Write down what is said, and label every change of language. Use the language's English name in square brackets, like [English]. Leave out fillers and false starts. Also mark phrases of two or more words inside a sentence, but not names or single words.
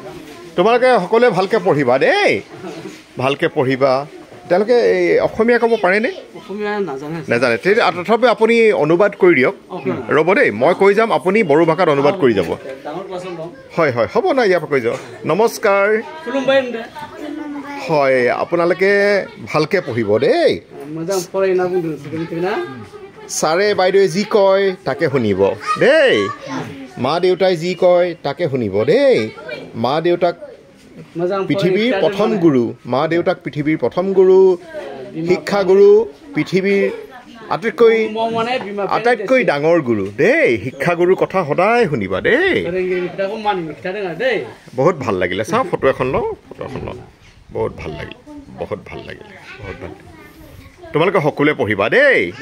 [Assamese] তোমালোকে সকলোৱে ভালকৈ পঢ়িবা দেই ভালকৈ পঢ়িবা তেওঁলোকে এই অসমীয়া ক'ব পাৰেনে অসমীয়া নাজানে নাজানে তেতিয়া তথাপিও আপুনি অনুবাদ কৰি দিয়ক ৰ'ব দেই মই কৈ যাম আপুনি বড়ো ভাষাত অনুবাদ কৰি যাব ডাঙৰ ক্লাছত ল'ম হয় হয় হ'ব নাই ইয়াৰ পৰা কৈ যাব নমস্কাৰ খুলুমবাই হয় আপোনালোকে ভালকৈ পঢ়িব দেই [Bodo] मोजां फरायना बुंदों ना [Assamese] ছাৰে বাইদেৱে যি কয় তাকে শুনিব দেই মা দেউতাই যি কয় তাকে শুনিব দেই মা দেউতাক [Bodo] मोजां [Assamese] পৃথিৱীৰ প্ৰথম গুৰু মা দেউতাক পৃথিৱীৰ প্ৰথম গুৰু শিক্ষাগুৰু পৃথিৱীৰ আটাইতকৈ ডাঙৰ গুৰু দেই শিক্ষাগুৰুৰ কথা সদায় শুনিবা দেই বহুত ভাল লাগিলে চাওঁ ফটো এখন লওঁ বহুত ভাল লাগিলে বহুত ভাল লাগিলে বহুত ভাল তোমালোকে সকলোৱে পঢ়িবা দেই